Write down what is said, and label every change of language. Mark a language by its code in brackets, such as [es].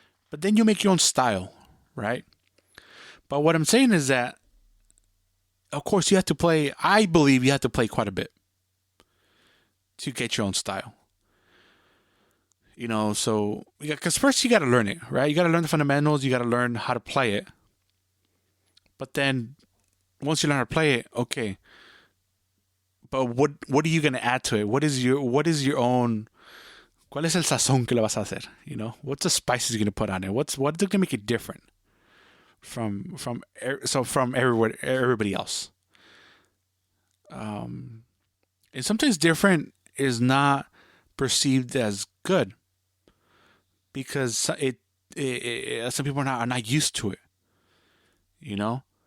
[en] But then you make your own style, right? But what I'm saying is that, of course, you have to play, I believe you have to play quite a bit to get your own style. You know, so, because first you got to learn it, right? You got to learn the fundamentals, you got to learn how to play it. But then, once you learn how to play it, okay. But what are you going to add to it? What is your own, [es] ¿cuál es el sazón que le vas a hacer? [en] You know, what's the spices you're going to put on it? What's going to make it different from everybody else? And sometimes different is not perceived as good because some people are not used to it, you know.